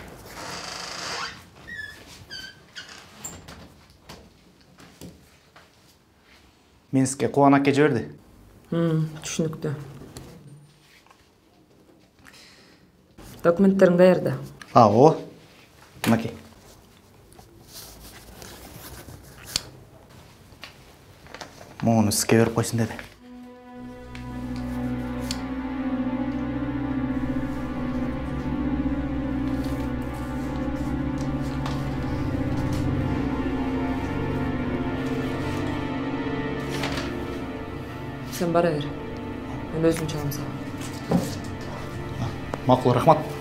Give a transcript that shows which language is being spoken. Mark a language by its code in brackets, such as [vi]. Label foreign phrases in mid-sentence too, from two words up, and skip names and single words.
[kk] Минскке Кубан аке жіберді. [ky] Түшүнүктүү. Документтериң даярда. О. Мынакей. [kk] Муну сізге беріп қойсын деді. [ky] Sen бара бер. Мен өзүм чалам сага. [kk] Мақұл, рахмат.